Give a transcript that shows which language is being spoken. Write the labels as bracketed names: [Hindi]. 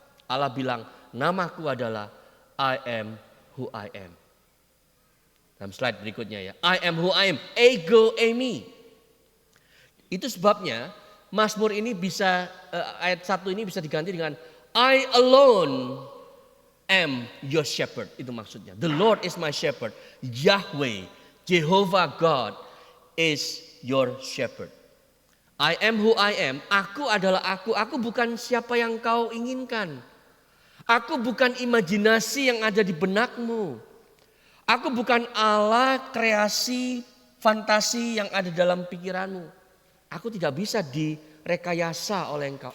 [Indonesian] Allah bilang, namaku adalah [English] I am who I am. [Indonesian] Dalam slide berikutnya ya, [English] I am who I am, [Indonesian] ego eimi. Itu sebabnya Mazmur ini bisa, ayat 1 ini bisa diganti dengan [English] I alone am your shepherd. [Indonesian] Itu maksudnya. [English] The Lord is my shepherd. Yahweh, Jehovah God is your shepherd. I am who I am. [Indonesian] Aku adalah aku. Aku bukan siapa yang kau inginkan. Aku bukan imajinasi yang ada di benakmu. Aku bukan Allah kreasi fantasi yang ada dalam pikiranmu. Aku tidak bisa direkayasa oleh engkau.